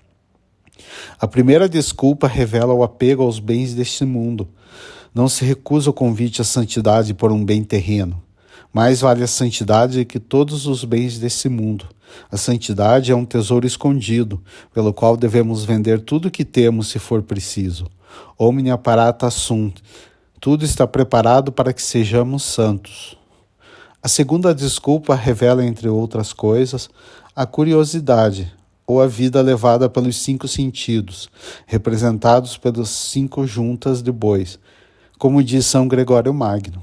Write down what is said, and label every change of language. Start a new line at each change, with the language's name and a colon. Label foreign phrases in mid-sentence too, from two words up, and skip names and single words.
Portuguese: A primeira desculpa revela o apego aos bens deste mundo. Não se recusa o convite à santidade por um bem terreno. Mais vale a santidade que todos os bens desse mundo. A santidade é um tesouro escondido, pelo qual devemos vender tudo o que temos se for preciso.
Latin: Omnia parata sunt.
Portuguese: Tudo está preparado para que sejamos santos. A segunda desculpa revela, entre outras coisas, a curiosidade, ou a vida levada pelos 5 sentidos, representados pelas 5 juntas de bois, como diz São Gregório Magno.